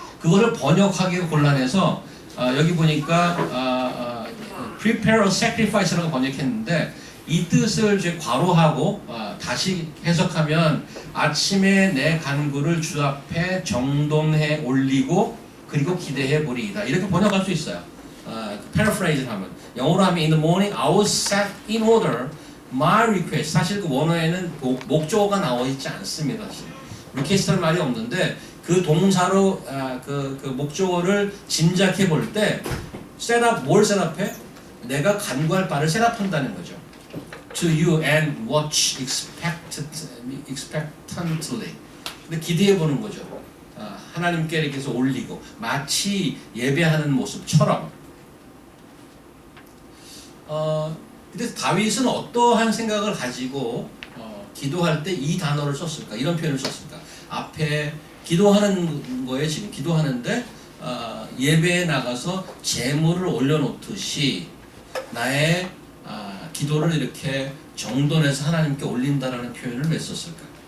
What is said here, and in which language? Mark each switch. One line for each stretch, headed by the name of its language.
Korean: 그거를 번역하기가 곤란해서 여기 보니까
English: prepare a sacrifice
Korean: 라고 번역했는데 이 뜻을 이제 괄호하고 다시 해석하면 아침에 내 간구를 주 앞에 정돈해 올리고 그리고 기대해 보리이다. 이렇게 번역할 수 있어요.
English: paraphrase
Korean: 하면 영어로 하면
English: in the morning I will set in order my request.
Korean: 사실 그 원어에는 목적어가 나와 있지 않습니다. 사실. request라는 말이 없는데 그 동사로 그 목적어를 짐작해 볼 때 셋업 뭘 셋업해? 내가 간구할 바를 셋업한다는 거죠.
English: To you and watch expectantly.
Korean: 근데 기대해 보는 거죠. 하나님께 이렇게 해서 올리고 마치 예배하는 모습처럼. 근데 다윗은 어떠한 생각을 가지고 기도할 때 이 단어를 썼을까? 이런 표현을 썼을까? 앞에 기도하는 거에 지금 기도하는데 예배에 나가서 제물을 올려놓듯이 나의 기도를 이렇게 정돈해서 하나님께 올린다라는 표현을 왜 썼을까?